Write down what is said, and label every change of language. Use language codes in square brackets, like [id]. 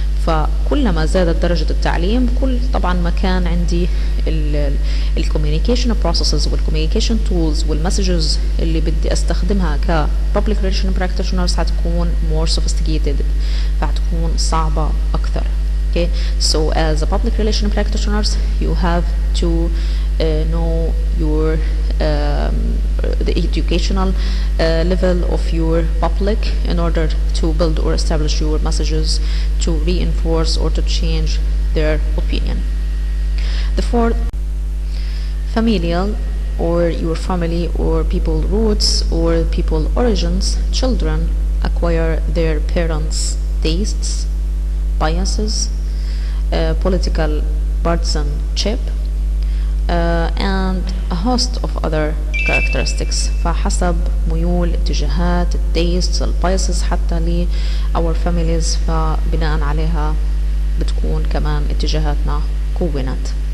[ar] فكلما زادت درجة التعليم طبعا ما كان عندي الكوميونيكيشن بروسيسز والكوميونيكيشن تولز والمسجز اللي بدي استخدمها ك [en] public relation practitioners [ar] حتكون [en] more sophisticated، [ar] فحتكون صعبة أكثر. [en] Okay, so as a public relation practitioners, you have to know your the educational level of your public in order to build or establish your messages to reinforce or to change their opinion. The fourth, familial, or your family or people roots or people origins. Children acquire their parents' tastes, biases, political partisanship, and a host of other characteristics. [ar] فحسب ميول اتجاهات التيست البايسز حتى ل [en] our families، [ar] فبناء عليها بتكون كمان اتجاهاتنا كونت.